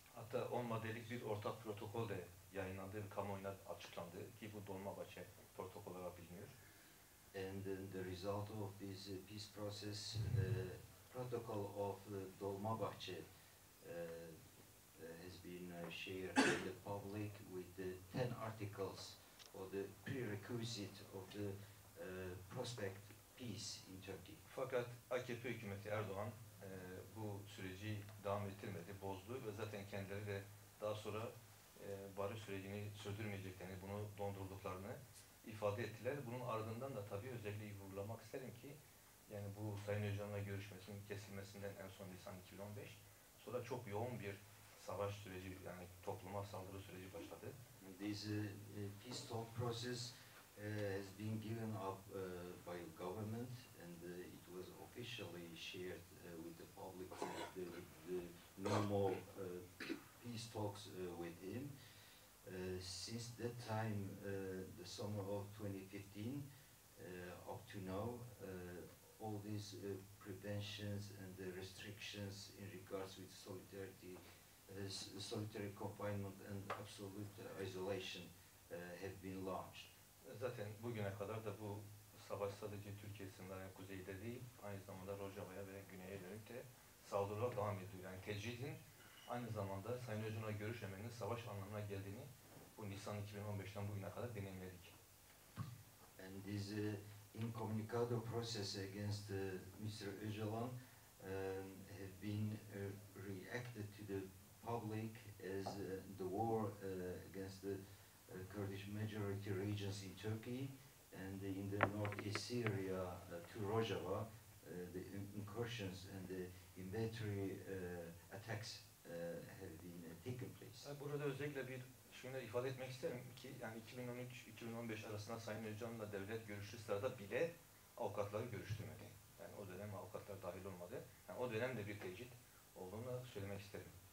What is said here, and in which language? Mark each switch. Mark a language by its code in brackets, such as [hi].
[tr] Hatta 10 maddelik bir ortak protokol de yayınlandı ve kamuoyuna açıklandı ki bu Dolmabahçe protokol olarak biliniyor. [en] And the result of this peace process, protocol of Dolmabahçe has been shared with the public with the 10 articles or the prerequisite of the prospect peace in Turkey. [tr] Fakat AKP hükümeti Erdoğan bu süreci devam ettirmedi, bozdu ve zaten kendileri de daha sonra barış sürecini sürdürmeyeceklerini, bunu dondurduklarını ifade ettiler. Bunun ardından da tabii özellikle vurgulamak isterim ki yani bu Sayın Öcalan'la görüşmesinin kesilmesinden en son Nisan 2015 sonra çok yoğun bir savaş süreci yani topluma saldırı süreci başladı. [en] This peace talk process has been given up by government, and it was officially shared with the public the no more peace talks with him. Since that time, the summer of 2015, up to now, all these preventions and the restrictions in regards with solidarity, solitary confinement and absolute isolation have been launched. [tr] Zaten bugüne kadar da bu savaş sadece Türkiye sınırlarının kuzeyde değil, aynı zamanda Rojava'ya ve güneye dönük de saldırılar devam ediyor. Yani tecridin aynı zamanda Sayın Öcalan'la görüşmemenin savaş anlamına geldiğini bu Nisan 2015'ten bugüne kadar deneyimledik. [en] And this incommunicado process against Mr. Öcalan have been reacted to the public as the war against the Kurdish majority regions in Turkey and in the northeast Syria to Rojava, the incursions and the inventory attacks have been taken place. [tr] Burada özellikle bir şunu ifade etmek isterim ki yani 2013-2015 arasında Sayın Öcalan'la devlet görüştüğü sırada bile avukatları görüştürmedi. Yani o dönem avukatlar dahil olmadı. Yani o dönemde bir tecrit olduğunu söylemek isterim.